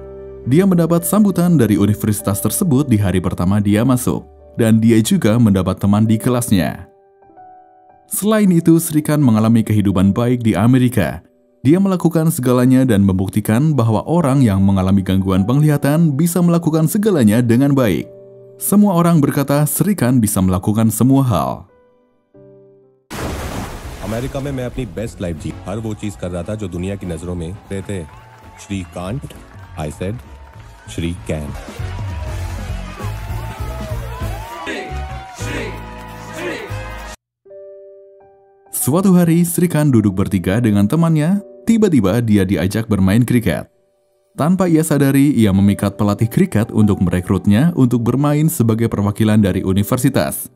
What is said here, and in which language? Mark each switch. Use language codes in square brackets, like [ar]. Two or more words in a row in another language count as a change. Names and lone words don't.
[id] Dia mendapat sambutan dari universitas tersebut di hari pertama dia masuk, dan dia juga mendapat teman di kelasnya. Selain itu, Sri Khan mengalami kehidupan baik di Amerika. Dia melakukan segalanya dan membuktikan bahwa orang yang mengalami gangguan penglihatan bisa melakukan segalanya dengan baik. Semua orang berkata Sri Khan bisa melakukan semua hal. [hi] अमेरिका में मैं अपनी [en] best life [hi] जी हर वो चीज कर रहा था जो दुनिया की नजरों में रहते [en] Sri can't I said Sri can [id] Suatu hari, Sri Khan duduk bertiga dengan temannya. Tiba-tiba dia diajak bermain kriket. Tanpa ia sadari, ia memikat pelatih kriket untuk merekrutnya untuk bermain sebagai perwakilan dari universitas.